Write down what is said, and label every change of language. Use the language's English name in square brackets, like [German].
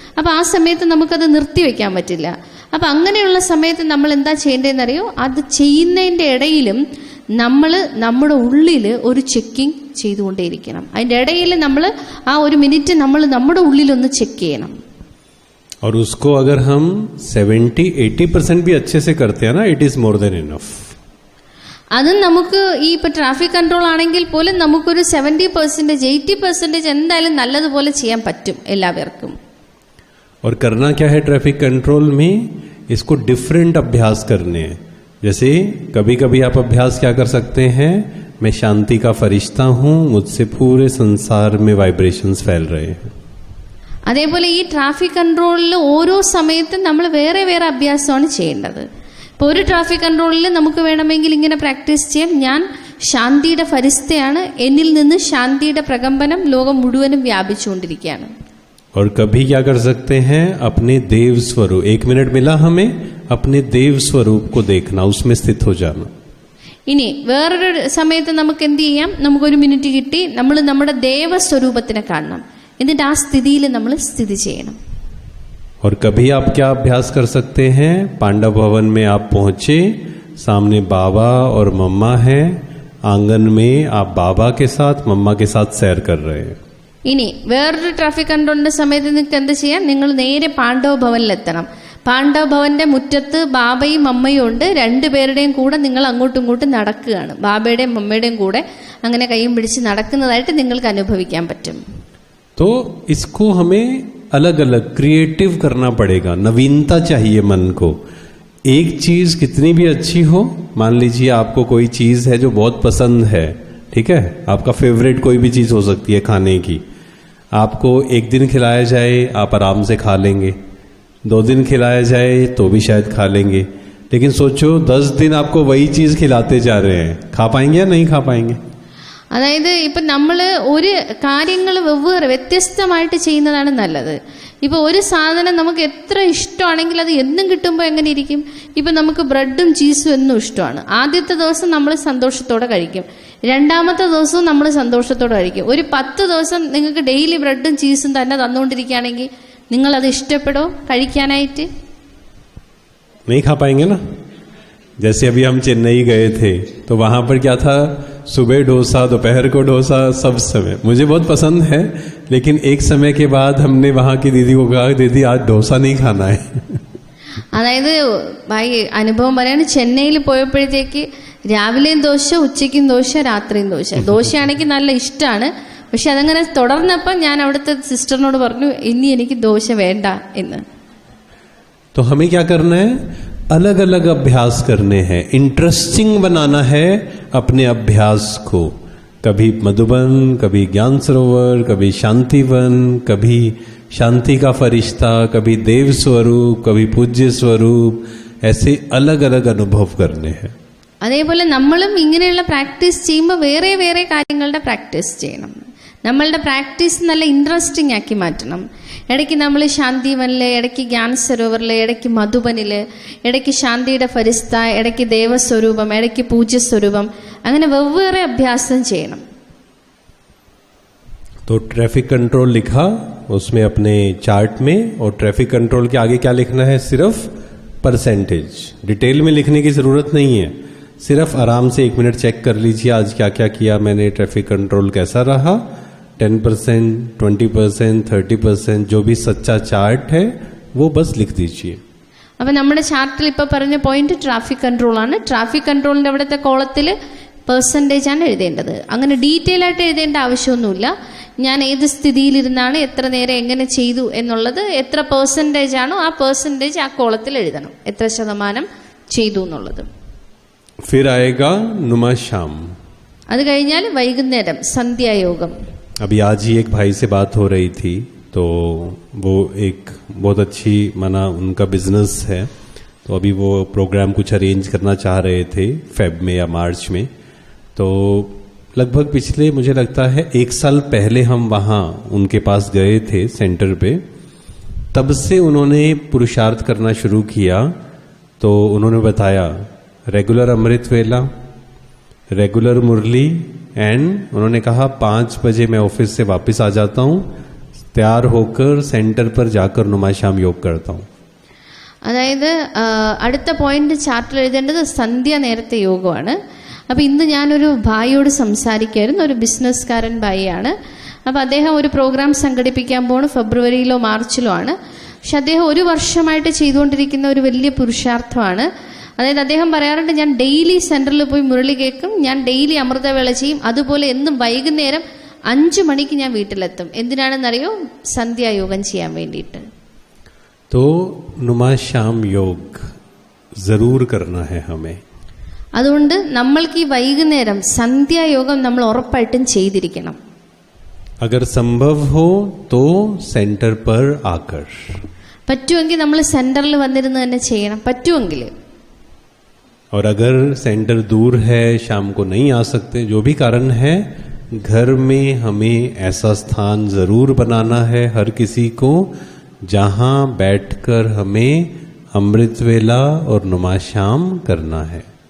[Malayalam] അപ്പോൾ ആ സമയത്ത് നമുക്കത് നിർത്തിവെക്കാൻ പറ്റില്ല. അപ്പം അങ്ങനെയുള്ള സമയത്ത് നമ്മൾ എന്താ ചെയ്യേണ്ടതെന്നറിയോ? അത് ചെയ്യുന്നതിൻ്റെ ഇടയിലും നമ്മൾ നമ്മുടെ ഉള്ളിൽ ഒരു ചെക്കിങ് ചെയ്തുകൊണ്ടേയിരിക്കണം. അതിൻ്റെ ഇടയിൽ നമ്മൾ ആ 1 മിനിറ്റ് നമ്മൾ നമ്മുടെ ഉള്ളിലൊന്ന് ചെക്ക് ചെയ്യണം. [Hindi] और उसको अगर हम 70-80% भी अच्छे से करते हैं ना, [English] It is more than enough. [Malayalam] അത് നമുക്ക് ഈ ഇപ്പൊ ട്രാഫിക് കൺട്രോൾ ആണെങ്കിൽ പോലും നമുക്കൊരു 70%, 80% എന്തായാലും നല്ലതുപോലെ ചെയ്യാൻ പറ്റും എല്ലാവർക്കും. [Hindi] और करना क्या है ट्रैफिक कंट्रोल में? इसको डिफरेंट अभ्यास करने हैं. जैसे कभी कभी आप अभ्यास क्या कर सकते हैं? मैं शांति का फरिश्ता हूं, मुझसे पूरे संसार में वाइब्रेशंस फैल रहे हैं. [Malayalam] അതേപോലെ ഈ ട്രാഫിക് കൺട്രോളിൽ ഓരോ സമയത്തും നമ്മൾ വേറെ വേറെ അഭ്യാസമാണ് ചെയ്യേണ്ടത്. ഇപ്പോൾ ഒരു ട്രാഫിക് കൺട്രോളിൽ നമുക്ക് വേണമെങ്കിൽ ഇങ്ങനെ പ്രാക്ടീസ് ചെയ്യാം: ഞാൻ ശാന്തിയുടെ ഫരിസ്തയാണ്, എന്നിൽ നിന്ന് ശാന്തിയുടെ പ്രകമ്പനം ലോകം മുഴുവനും വ്യാപിച്ചുകൊണ്ടിരിക്കുകയാണ്. [Hindi] और कभी क्या कर सकते हैं? अपने देव स्वरूप, 1 मिनट मिला हमें, अपने देव स्वरूप को देखना, उसमें स्थित हो जाना. [Malayalam] ഇനി വേറൊരു സമയത്ത് നമുക്ക് എന്ത് ചെയ്യാം? നമുക്കൊരു മിനിറ്റ് കിട്ടി, നമ്മൾ നമ്മുടെ ദേവസ്വരൂപത്തിനെ കാണണം, എന്നിട്ട് ആ സ്ഥിതിയിൽ നമ്മൾ സ്ഥിതി ചെയ്യണം. और कभी आप क्या अभ्यास कर सकते हैं? पांडव भवन में आप पहुंचे, सामने बाबा और मम्मा है, आंगन में आप बाबा के साथ मम्मा के साथ सैर कर रहे हैं. ഇനി വേറൊരു ട്രാഫിക് കൺട്രോളിന്റെ സമയത്ത് നിങ്ങൾക്ക് എന്ത് ചെയ്യാം? നിങ്ങൾ നേരെ പാണ്ഡവ ഭവനിലെത്തണം. പാണ്ഡവ ഭവന്റെ മുറ്റത്ത് ബാബയും അമ്മയും ഉണ്ട്. 2 പേരുടെയും കൂടെ നിങ്ങൾ അങ്ങോട്ടും ഇങ്ങോട്ടും നടക്കുകയാണ്. ബാബയുടെയും അമ്മയുടെയും കൂടെ അങ്ങനെ കൈയും പിടിച്ച് നടക്കുന്നതായിട്ട് നിങ്ങൾക്ക് അനുഭവിക്കാൻ പറ്റും. [Hindi] तो इसको हमें अलग अलग क्रिएटिव करना पड़ेगा. नवीनता चाहिए मन को. एक चीज कितनी भी अच्छी हो, मान लीजिए आपको कोई चीज है जो बहुत पसंद है, ठीक है, आपका फेवरेट कोई भी चीज हो सकती है खाने की. आपको 1 दिन खिलाया जाए, आप आराम से खा लेंगे. 2 दिन खिलाया जाए तो भी शायद खा लेंगे. लेकिन सोचो 10 दिन आपको वही चीज खिलाते जा रहे हैं, खा पाएंगे या नहीं खा पाएंगे? [Malayalam] അതായത് ഇപ്പം നമ്മൾ ഒരു കാര്യങ്ങൾ വ്യത്യസ്തമായിട്ട് ചെയ്യുന്നതാണ് നല്ലത്. ഇപ്പോൾ ഒരു സാധനം നമുക്ക് എത്ര ഇഷ്ടമാണെങ്കിൽ അത് എന്നും കിട്ടുമ്പോൾ എങ്ങനെ ഇരിക്കും? ഇപ്പം നമുക്ക് ബ്രെഡും ചീസും എന്നും ഇഷ്ടമാണ്. ആദ്യത്തെ ദിവസം നമ്മൾ സന്തോഷത്തോടെ കഴിക്കും, രണ്ടാമത്തെ ദിവസവും നമ്മൾ സന്തോഷത്തോടെ കഴിക്കും. ഒരു 10 ദിവസം നിങ്ങൾക്ക് ഡെയിലി ബ്രെഡും ചീസും തന്നെ തന്നുകൊണ്ടിരിക്കുകയാണെങ്കിൽ നിങ്ങളത് ഇഷ്ടപ്പെടോ കഴിക്കാനായിട്ട്? [Hindi] नहीं खा पाएंगे ना. जैसे अभी हम चेन्नई गए थे तो वहां पर क्या था? सुबह डोसा, दोपहर को डोसा, सब समय मुझे बहुत पसंद है. लेकिन एक समय के बाद हमने वहां की दीदी को कहा, दीदी आज डोसा नहीं खाना है. [Malayalam] അതായത് അനുഭവം പറയാണ്, ചെന്നൈയിൽ പോയപ്പോഴത്തേക്ക് രാവിലെയും ദോശ, ഉച്ചയ്ക്കും ദോശ, രാത്രിയും ദോശ. ദോശയാണെങ്കിൽ നല്ല ഇഷ്ടമാണ്, പക്ഷെ അതങ്ങനെ തുടർന്നപ്പോൾ ഞാൻ അവിടുത്തെ സിസ്റ്ററിനോട് പറഞ്ഞു, ഇനി എനിക്ക് ദോശ വേണ്ട എന്ന്. [Hindi] तो हमें क्या करना है? अलग अलग अभ्यास करने हैं. इंटरेस्टिंग बनाना है अपने अभ्यास को. कभी मधुबन, कभी ज्ञान सरोवर, कभी शांतिवन, कभी शांति का फरिश्ता, कभी देव स्वरूप, कभी पूज्य स्वरूप, ऐसे अलग अलग अनुभव करने हैं. [Malayalam] അതേപോലെ നമ്മളും ഇങ്ങനെയുള്ള പ്രാക്ടീസ് ചെയ്യുമ്പോൾ വേറെ വേറെ കാര്യങ്ങളുടെ പ്രാക്ടീസ് ചെയ്യണം. നമ്മളുടെ പ്രാക്ടീസ് നല്ല ഇൻട്രസ്റ്റിംഗ് ആക്കി മാറ്റണം. ഇടയ്ക്ക് നമ്മൾ ശാന്തിവനിൽ, ഇടയ്ക്ക് ജ്ഞാൻ സരോവറിൽ, ഇടയ്ക്ക് മധുബനിൽ, ഇടയ്ക്ക് ശാന്തിയുടെ ഫരിസ്ത, ഇടയ്ക്ക് ദേവസ്വരൂപം, ഇടയ്ക്ക് പൂജ്യസ്വരൂപം, അങ്ങനെ വെവ്വേറെ അഭ്യാസം ചെയ്യണം. [Hindi] तो ट्रैफिक कंट्रोल लिखा उसमें अपने चार्ट में, और ट्रैफिक कंट्रोल के आगे क्या लिखना है? सिर्फ परसेंटेज. डिटेल में लिखने की जरूरत नहीं है. सिर्फ आराम से 1 मिनट चेक कर लीजिए आज क्या क्या किया मैंने, ट्रैफिक कंट्रोल कैसा रहा. 10%, 20%, 30%, जो भी सच्चा चार्ट है वो बस लिख दीजिए. [Malayalam] അപ്പം നമ്മുടെ ചാർട്ടിൽ ഇപ്പോൾ പറഞ്ഞ പോയിന്റ് ട്രാഫിക് കൺട്രോൾ ആണ്. ട്രാഫിക് കൺട്രോളിൻ്റെ അവിടുത്തെ കോളത്തിൽ പെർസെൻറ്റേജ് ആണ് എഴുതേണ്ടത്. അങ്ങനെ ഡീറ്റെയിൽ ആയിട്ട് എഴുതേണ്ട ആവശ്യമൊന്നുമില്ല. ഞാൻ ഏത് സ്ഥിതിയിലിരുന്നാണ്, എത്ര നേരം എങ്ങനെ ചെയ്തു എന്നുള്ളത്, എത്ര പെർസെൻറ്റേജ് ആണോ ആ പെർസെൻറ്റേജ് ആ കോളത്തിൽ എഴുതണം, എത്ര ശതമാനം ചെയ്തു എന്നുള്ളത്. [Hindi] फिर आएगा नुमा शाम. [Malayalam] അത് കഴിഞ്ഞാൽ വൈകുന്നേരം സന്ധ്യായോഗം. [Hindi] अभी आज ही एक भाई से बात हो रही थी, तो वो एक बहुत अच्छी माना उनका बिजनेस है, तो अभी वो प्रोग्राम कुछ अरेंज करना चाह रहे थे फेब में या मार्च में. तो लगभग पिछले मुझे लगता है 1 साल पहले हम वहाँ उनके पास गए थे सेंटर पे. तब से उन्होंने पुरुषार्थ करना शुरू किया. तो उन्होंने बताया रेगुलर अमृत वेला, रेगुलर मुरली, एंड उन्होंने कहा 5 बजे मैं ऑफिस से वापस आ जाता हूँ, तैयार होकर सेंटर पर जाकर नुमा शाम योग करता हूँ. [Malayalam] അതായത് അടുത്ത പോയിന്റ് ചാർട്ടിൽ എഴുതേണ്ടത് സന്ധ്യ നേരത്തെ യോഗമാണ്. അപ്പോൾ ഇന്ന് ഞാനൊരു ഭായിയോട് സംസാരിക്കായിരുന്നു. ഒരു ബിസിനസ്സുകാരൻ ഭായിയാണ്. അപ്പോൾ അദ്ദേഹം ഒരു പ്രോഗ്രാം സംഘടിപ്പിക്കാൻ പോകുന്നു, ഫെബ്രുവരിയിലോ മാർച്ചിലോ ആണ്. പക്ഷെ അദ്ദേഹം 1 വർഷമായിട്ട് ചെയ്തുകൊണ്ടിരിക്കുന്ന ഒരു വലിയ പുരുഷാർത്ഥമാണ്. അതായത് അദ്ദേഹം പറയാറുണ്ട്, ഞാൻ ഡെയിലി സെൻറ്ററിൽ പോയി മുരളി കേൾക്കും, ഞാൻ ഡെയിലി അമൃതവേള ചെയ്യും, അതുപോലെ എന്നും വൈകുന്നേരം 5 മണിക്ക് ഞാൻ വീട്ടിലെത്തും. എന്തിനാണെന്നറിയോ? സന്ധ്യായോഗം ചെയ്യാൻ വേണ്ടിയിട്ട്. [Hindi] तो नुमा शाम योग जरूर करना है हमें. [Malayalam] അതുകൊണ്ട് നമ്മൾക്ക് ഈ വൈകുന്നേരം സന്ധ്യായോഗം നമ്മൾ ഉറപ്പായിട്ടും ചെയ്തിരിക്കണം. [Hindi] अगर संभव हो तो सेंटर पर आकर, [Malayalam] പറ്റുമെങ്കിൽ നമ്മൾ സെന്ററിൽ വന്നിരുന്ന് തന്നെ ചെയ്യണം, പറ്റുമെങ്കിൽ. [Hindi] और अगर सेंटर दूर है, शाम को नहीं आ सकते, जो भी कारण है, घर में हमें ऐसा स्थान जरूर बनाना है हर किसी को, जहां बैठकर हमें अमृत वेला और नुमा शाम करना है.